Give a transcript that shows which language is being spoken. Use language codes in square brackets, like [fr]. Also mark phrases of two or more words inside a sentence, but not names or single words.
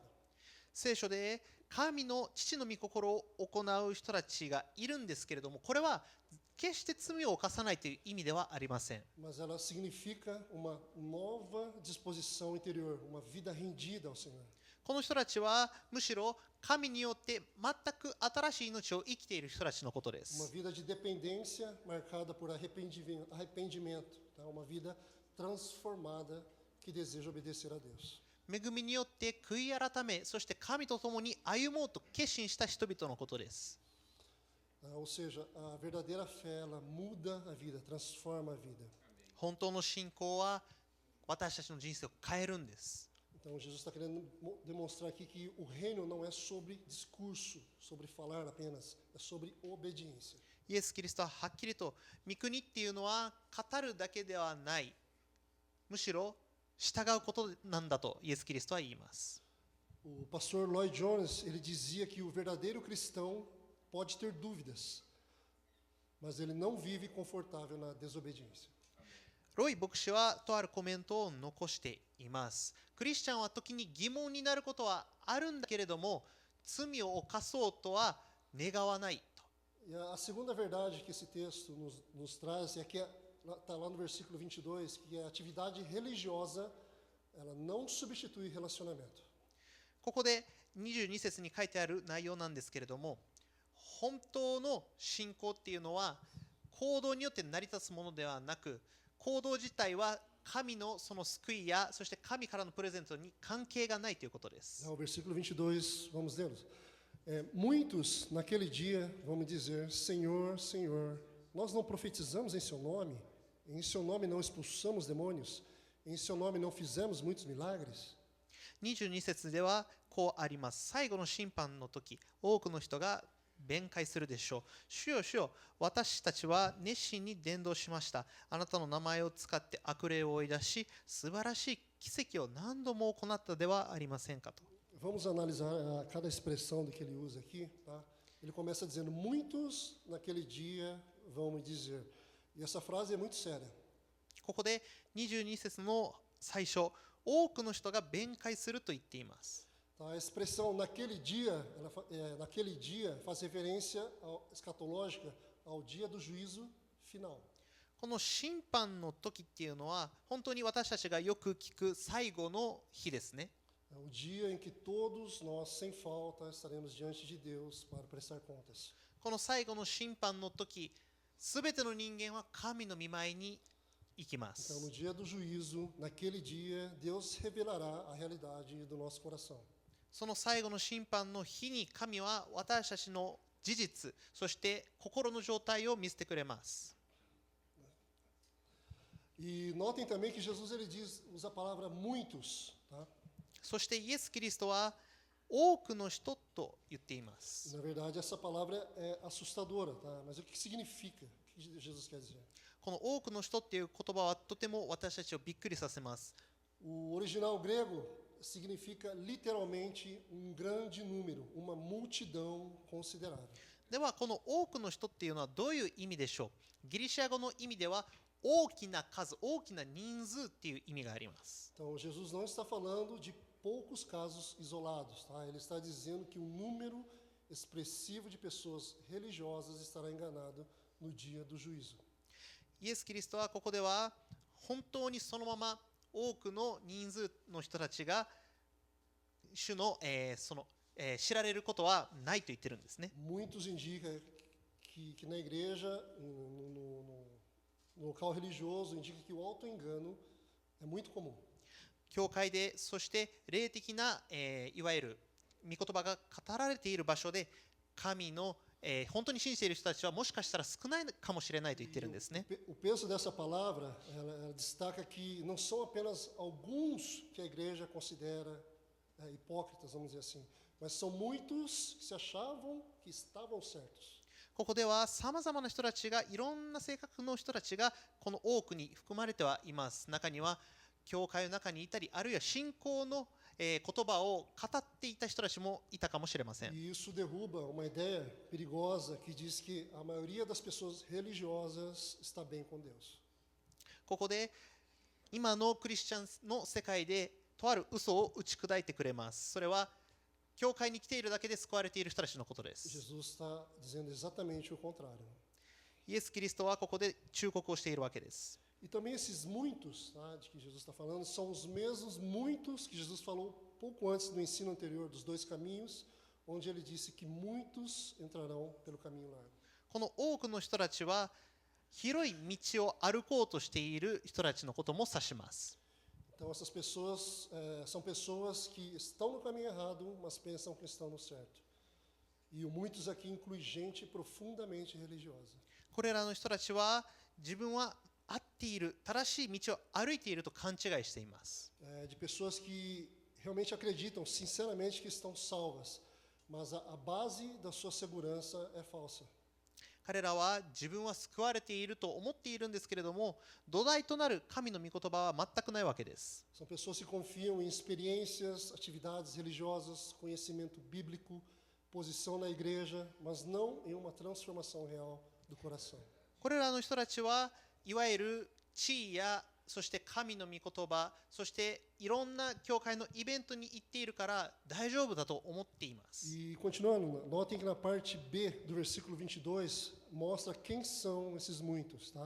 [ja] 聖書で神の父の御心を行う人たちがいるんですけれども、これは決して罪を犯さないという意味ではありません。 [pt] Mas ela significa uma nova disposição interior, uma vida rendida ao Senhor. [ja] この人たちはむしろ神によって全く新しい命を生きている人たちのことで [pt] Uma [ja] す。 [pt] vida de dependência marcada por arrependimento, tá? Uma vida transformada que deseja obedecer a Deus. [ja] 恵みによって悔い改め、そして神と共に歩もうと決心した人々のことです。 [pt] Ou seja, a verdadeira fé, ela muda a vida, transforma a vida. [ja] 本当の信仰は私たちの人生を変えるんです。 [pt] Então Jesus está querendo demonstrar aqui que o reino não é sobre discurso, sobre falar apenas, é sobre obediência. [ja] イエス・キリストははっきりと御国っていうのは語るだけではない、むしろ従うことなんだとイエス・キリストは言います。 [pt] O pastor Lloyd Jones, ele dizia que o verdadeiro cristão pode ter dúvidas, mas ele não vive confortável na desobediência. [ja] ロイ牧師はとあるコメントを残しています。クリスチャンは時に疑問になることはあるんだけれども、罪を犯そうとは願わないと。 [pt] E a segunda verdade que esse texto nos traz é que está lá no versículo 22, que a atividade religiosa ela não substitui relacionamento. [ja] ここで 22節に書いてある内容なんですけれども、本当の信仰っていうのは行動によって成り立つものではなく、行動自体は神のその救いや、そして神からのプレゼントに関係がないということです。 [pt] O versículo 22, vamos ler. Muitos naquele dia vão me dizer: Senhor, Senhor, nós não profetizamos em seu nome? Em seu nome não expulsamos demônios? Em seu nome não fizemos muitos milagres? [ja] 22 節ではこうあります。最後の審判の時、多くの人が弁解するでしょう。主よ主よ、私たちは熱心に伝道しました。あなたの名前を使って悪霊を追い出し、素晴らしい奇跡を何度も行ったではありませんかと。 [pt] Vamos analisar cada expressão do que ele usa aqui, tá? Ele começa dizendo: muitos naquele dia vão me dizer. E essa frase é muito séria. [ja] ここで22節の最初、多くの人が弁解すると言っています。 [pt] Tá? A expressão naquele dia, naquele dia faz referência escatológica ao dia do juízo final. [ja] この審判の時っていうのは本当に私たちがよく聞く最後の日ですね。 [pt] É o dia em que todos nós, sem falta, estaremos diante de Deus para prestar contas. [ja] この最後の審判の時、すべての人間は神の御前に行きま [pt] Então, [ja] す。 [pt] no dia do juízo, naquele dia, Deus revelará a realidade do nosso coração. [ja] その最後の審判の日に神は私たちの事実、そして心の状態を見せてくれます。 [pt] E notem também que Jesus ele usa a palavra muitos, tá? [ja] そしてイエス・キリストは多くの人と言っていま [pt] E, [ja] す。 [pt] na verdade, essa palavra é assustadora, tá? Mas o que significa? O que Jesus quer dizer? [ja] この多くの人っていう言葉はとても私たちをびっくりさせます。 [pt] O original grego significa literalmente grande número, uma multidão considerável. [ja] ではこの多くの人っていうのはどういう意味でしょう。ギリシャ語の意味では大きな数、大きな人数っていう意味があります。 [pt] Então, Jesus não está falando de poucos casos isolados, tá? Ele está dizendo que um número expressivo de pessoas religiosas estará enganado no dia do juízo. [ja] イエス・キリストはここでは本当にそのまま多くの人数の人たちが主の、知られることはないと言ってるんですね。 [pt] Muitos indicam que na igreja, no local religioso, indica que o auto-engano é muito comum. [ja] 教会で、そして霊的な、いわゆる御言葉が語られている場所で神の、本当に信じている人たちはもしかしたら少ないかもしれないと言ってるんですね。 [pt] O peso dessa palavra, ela destaca que não são apenas alguns que a igreja considera hipócritas, vamos dizer assim, mas são muitos que se achavam que estavam certos. [ja] ここではさまざまな人たちが、いろんな性格の人たちがこの多くに含まれてはいます。中には教会の中にいたり、あるいは信仰の言葉を語っていた人たちもいたかもしれません。 [pt] E isso derruba uma ideia perigosa que diz que a maioria das pessoas religiosas está bem com Deus. [ja] ここで今のクリスチャンの世界でとある嘘を打ち砕いてくれます。それは教会に来ているだけで救われている人たちのことです。 [pt] Jesus está dizendo exatamente o contrário. [ja] イエス・キリストはここで忠告をしているわけです。 [pt] E também esses muitos, tá, de que Jesus está falando, são os mesmos muitos que Jesus falou pouco antes no ensino anterior dos dois caminhos, onde ele disse que muitos entrarão pelo caminho largo. [ja] この多くの人たちは広い道を歩こうとしている人たちのことも指します。 [pt] Então essas pessoas são pessoas que estão no caminho errado, mas pensam que estão no certo. E o muitos aqui inclui gente profundamente religiosa. [ja] これらの人たちは自分は合っている、正しい道を歩いていると勘違いしています。 [pt] De pessoas que realmente acreditam sinceramente que estão salvas, mas a base da sua segurança é falsa. [ja] 彼らは自分は救われていると思っているんですけれども、土台となる神の御言葉は全くないわけです。 [pt] São pessoas que confiam em experiências, atividades religiosas, conhecimento bíblico, posição na igreja, mas não em uma transformação real do coração. [ja] これらの人たちはいわゆる地位や、そして神の御言葉、そしていろんな教会のイベントに行っているから大丈夫だと思っています。 [pt] E continuando, notem que na parte B do versículo 22 mostra quem são esses muitos, tá?